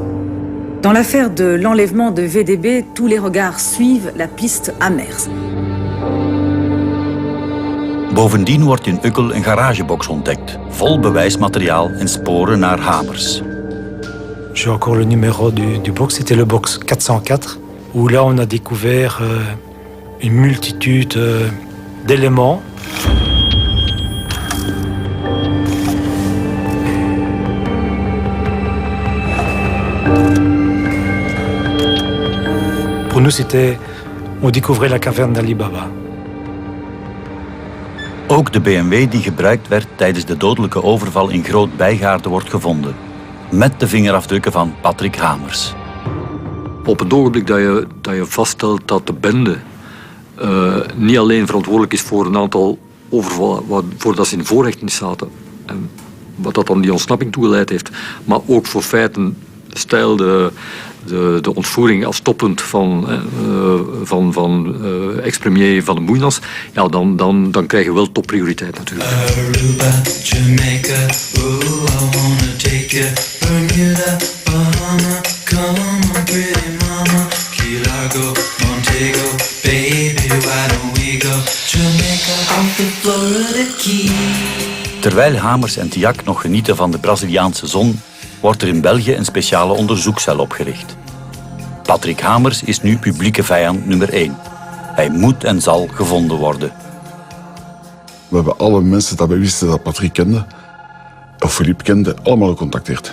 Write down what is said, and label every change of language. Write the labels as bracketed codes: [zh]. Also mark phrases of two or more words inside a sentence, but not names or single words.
[fr] Dans l'affaire de l'enlèvement de VDB, tous les regards suivent la piste Hamers. [nl] Bovendien wordt in Uccle een garagebox ontdekt, vol bewijsmateriaal en sporen naar Hamers. [fr] J'ai encore le numéro du box, c'était le box 404, où là on a découvert une multitude d'éléments. Pour nous, on découvrait la caverne d'Ali Baba. [nl] Ook de BMW die gebruikt werd tijdens de dodelijke overval in Groot Bijgaarden wordt gevonden. Met de vingerafdrukken van Patrick Hamers. Op het ogenblik dat je vaststelt dat de bende niet alleen verantwoordelijk is voor een aantal overvallen voordat ze in voorhechtenis zaten, en wat dat dan die ontsnapping toegeleid heeft, maar ook voor feiten stijl de ontvoering als toppunt van ex-premier Van den Moeinas, ja, dan krijg je wel topprioriteit natuurlijk. [en] Aruba, Jamaica, ooh, I wanna take you, Bermuda, Bahama, come on pretty mama, Key Largo, Montego, baby, why don't we go, Jamaica, off the Florida Keys. [nl] Terwijl Hamers en Tiak nog genieten van de Braziliaanse zon, wordt er in België een speciale onderzoekscel opgericht. Patrick Hamers is nu publieke vijand nummer 1. Hij moet en zal gevonden worden. We hebben alle mensen dat we wisten dat Patrick kende, of Philippe kende, allemaal gecontacteerd.